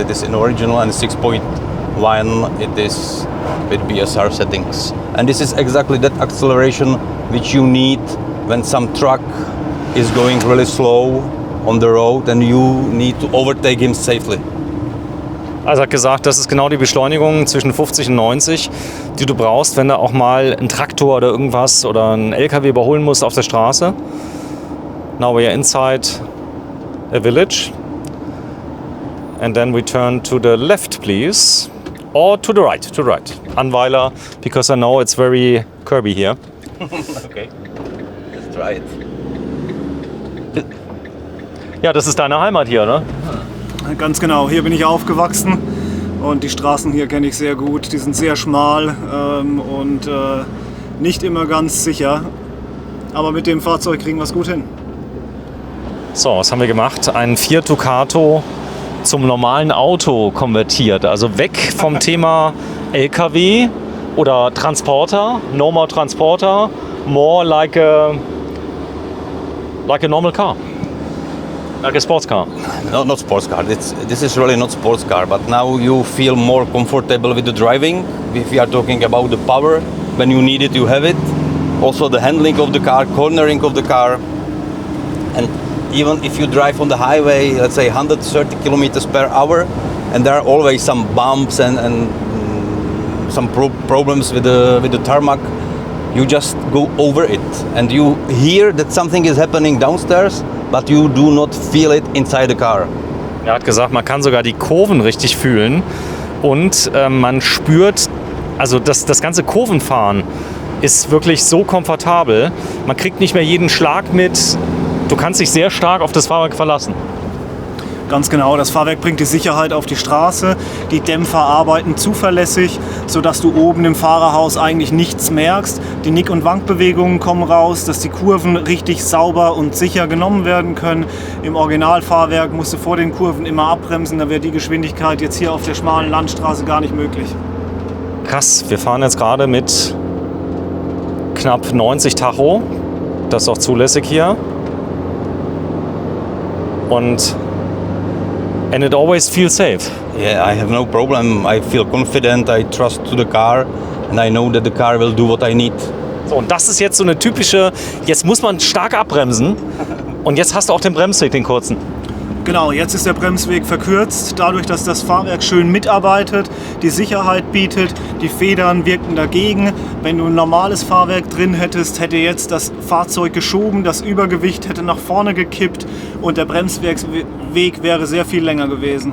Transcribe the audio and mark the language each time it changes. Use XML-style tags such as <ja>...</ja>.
<en>It is in original and 6.1 it is with BSR settings. And this is exactly that acceleration which you need when some truck is going really slow on the road and you need to overtake him safely.</en> <de>Also hat gesagt, das ist genau die Beschleunigung zwischen 50 und 90, die du brauchst, wenn du auch mal einen Traktor oder irgendwas oder einen LKW überholen musst auf der Straße.</de> <en>Now we are inside a village. And then we turn to the left, please. Or to the right, Anweiler, because I know it's very curvy here. Okay, let's try it.</en> <de>Ja, das ist deine Heimat hier, ne? Ganz genau, hier bin ich aufgewachsen und die Straßen hier kenne ich sehr gut. Die sind sehr schmal und nicht immer ganz sicher. Aber mit dem Fahrzeug kriegen wir es gut hin. So, was haben wir gemacht? Einen Fiat Ducato zum normalen Auto konvertiert. Also weg vom Thema LKW oder Transporter.</de> <en>No more Transporter, more like a normal car. Like a sports car. No, not sports car. This is really not sports car. But now you feel more comfortable with the driving. If we are talking about the power, when you need it, you have it. Also the handling of the car, cornering of the car, and even if you drive on the highway, let's say 130 kilometers per hour, and there are always some bumps and some problems with the tarmac, you just go over it, and you hear that something is happening downstairs, but you do not feel it inside the car.</en> <de>Er hat gesagt, man kann sogar die Kurven richtig fühlen und man spürt, also das ganze Kurvenfahren ist wirklich so komfortabel. Man kriegt nicht mehr jeden Schlag mit. Du kannst dich sehr stark auf das Fahrwerk verlassen. Ganz genau, das Fahrwerk bringt die Sicherheit auf die Straße, die Dämpfer arbeiten zuverlässig, sodass du oben im Fahrerhaus eigentlich nichts merkst. Die Nick- und Wankbewegungen kommen raus, dass die Kurven richtig sauber und sicher genommen werden können. Im Originalfahrwerk musst du vor den Kurven immer abbremsen, da wäre die Geschwindigkeit jetzt hier auf der schmalen Landstraße gar nicht möglich. Krass, wir fahren jetzt gerade mit knapp 90 Tacho, das ist auch zulässig hier.</de> <en>And it always feels safe. Yeah, I have no problem. I feel confident. I trust to the car, and I know that the car will do what I need.</en> <de>So, und das ist jetzt so eine typische, jetzt muss man stark abbremsen und jetzt hast du auch den Bremsweg, den kurzen. Genau, jetzt ist der Bremsweg verkürzt, dadurch, dass das Fahrwerk schön mitarbeitet, die Sicherheit bietet, die Federn wirken dagegen. Wenn du ein normales Fahrwerk drin hättest, hätte jetzt das Fahrzeug geschoben, das Übergewicht hätte nach vorne gekippt und der Bremsweg wäre sehr viel länger gewesen.</de>